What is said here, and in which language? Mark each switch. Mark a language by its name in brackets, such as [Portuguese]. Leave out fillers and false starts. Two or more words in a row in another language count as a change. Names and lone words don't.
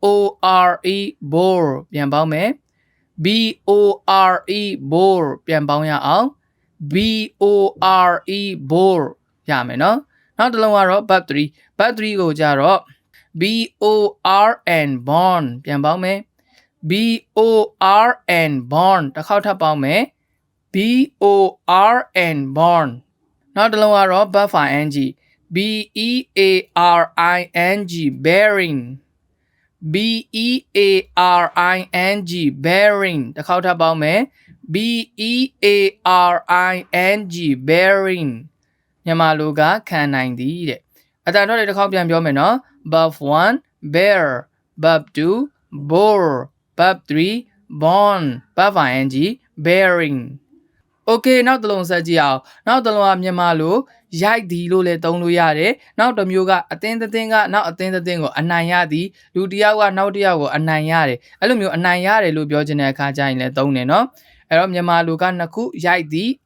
[English] R E bore [Burmese] ပြန်ပေါင်းမယ် [English] B O R E bore [Burmese] ပြန်ပေါင်းရအောင် [English] B O R E bore [Burmese] ရမယ်နော်နောက်တစ်လုံးကတော့ [English] bad 3 bad 3 [Burmese] ကိုကြတော့ [English] B O R N born [Burmese] ပြန်ပေါင်းမယ် [English] B O R N born [Burmese] တစ်ခေါက်ထပ်ပေါင်းမယ် [English] B O R N born [Burmese] နောက်တစ်လုံးကတော့ [English] bad for ing B E A R I N G bearing B E A R I N G bearing [Burmese] တစ်ခေါက်ထပ်ပေါင်းမယ် [English] B E A R I N G bearing [Burmese] မြန်မာလိုကခံနိုင်သည်တဲ့အတန်ထွက်တွေတစ်ခေါက်ပြန်ပြောမယ်နော် [English] Verb 1 bear Verb 2 bore Verb 3 born Verb ing bearing Okay [Burmese] နောက်တစ်လုံးဆက်ကြည့်အောင်နောက်တစ်လုံးကမြန်မာလိုရိုက်သည်လို့လည်းသုံးလို့ရတယ်နောက်တစ်မျိုးကအသင်းသင်းကနောက်အသင်းသင်းကိုအနိုင်ရသည်လူတစ်ယောက်ကနောက်တစ်ယောက်ကိုအနိုင်ရတယ်အဲ့လိုမျိုးအနိုင်ရတယ်လို့ပြောချင်တဲ့အခါကျရင်လည်းသုံးတယ်နော်အဲ့တော့မြန်မာလိုကနှစ်ခုရိုက်သည်အ